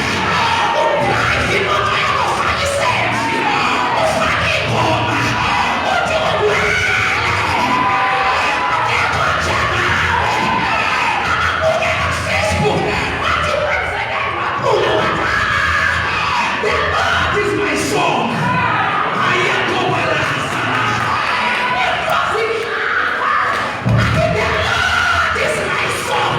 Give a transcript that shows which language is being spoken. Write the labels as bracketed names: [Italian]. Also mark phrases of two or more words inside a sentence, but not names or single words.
[Xhosa] Udrayiva imoto yakho ufake iselfi, ufake ingoma, uthi ugwele. Akekho njengawe. Ababukela kuFacebook bathi wenzeke kakhulu wena. [English] The Lord is my song. [Xhosa] Ayakobalaza. Inkosi ihlaba. Bathi [English] the Lord is my song.